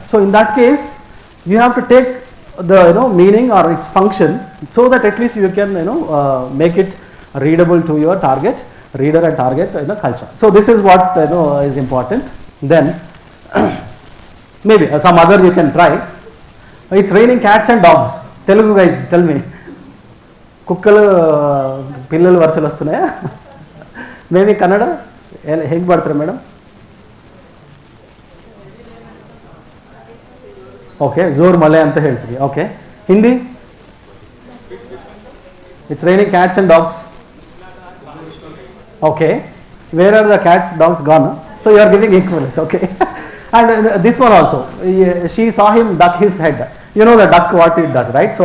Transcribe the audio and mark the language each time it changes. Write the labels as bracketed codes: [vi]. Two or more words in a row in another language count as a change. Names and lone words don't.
[en] So in that case, you have to take the meaning or its function, so that at least you can make it readable to your target reader and target culture. So this is what is important. Then maybe some other you can try. It's raining cats and dogs. Telugu guys, tell me. [te] కుక్కలు పిల్లలు వరుసలు వస్తున్నాయా? [kn] మేబీ కన్నడ ಹೇಗೆ ಬರ್ತಾರೆ ಮೇಡಮ್? ಓಕೆ, ಜೋರ್ ಮಳೆ ಅಂತ ಹೇಳ್ತೀವಿ. ಓಕೆ, ಹಿಂದಿ? [en] it's raining cats and dogs. Okay. Where are the cats, dogs gone? So you are giving equivalence. Okay. And this one also. She saw him duck his head. You know the duck what it does, right?